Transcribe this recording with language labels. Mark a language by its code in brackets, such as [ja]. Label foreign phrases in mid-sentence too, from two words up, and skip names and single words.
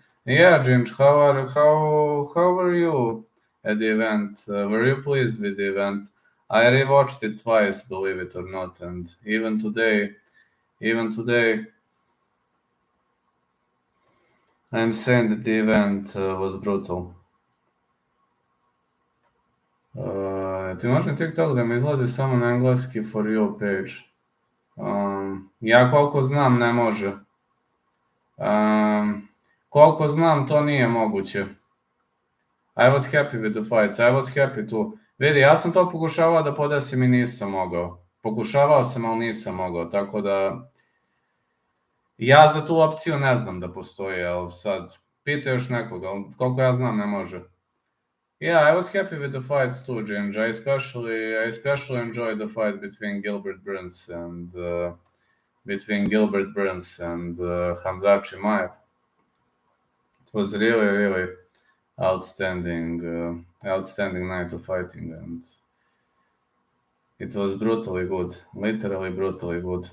[en] Yeah, James, how were you at the event? Were you pleased with the event? I rewatched it twice, believe it or not, and even today, I'm saying that the event was brutal. [sr] Ti možeš na TikTok da mi izlazi samo na engleski [en] for you page? [sr] Ja koliko znam ne može. Koliko znam to nije moguće. [en] I was happy with the fights, I was happy too. [sr] Vidi, ja sam to pokušavao da podesim i nisam mogao. Pokušavao sam, ali nisam mogao, tako da ja za tu opciju ne znam da postoji, ali sad pita još nekoga, koliko ja znam ne može. [en] Yeah, I was happy with the fights too, James. I especially enjoyed the fight between Gilbert Burns and Hamza Chimaev. It was really, really outstanding night of fighting, and it was brutally good, literally brutally good.